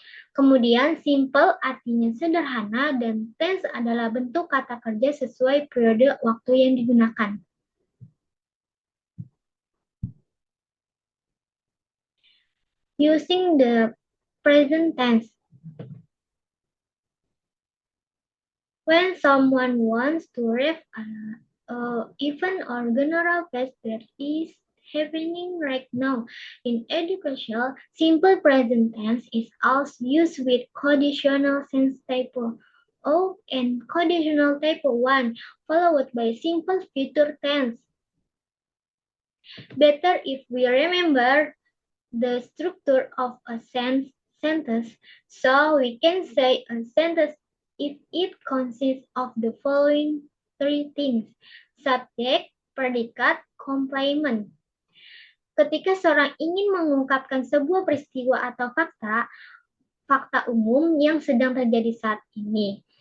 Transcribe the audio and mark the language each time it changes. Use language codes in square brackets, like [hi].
[id] Kemudian simple artinya sederhana dan tense adalah bentuk kata kerja sesuai periode waktu yang digunakan. [en] Using the present tense. When someone wants to ref an event or general fact that is happening right now in education, simple present tense is also used with conditional sense type O and conditional type 1, followed by simple future tense. Better if we remember the structure of a sentence, so we can say a sentence if it consists of the following three things: subject, predicate, complement. [id] Ketika seorang ingin mengungkapkan sebuah peristiwa atau fakta umum yang sedang terjadi saat ini.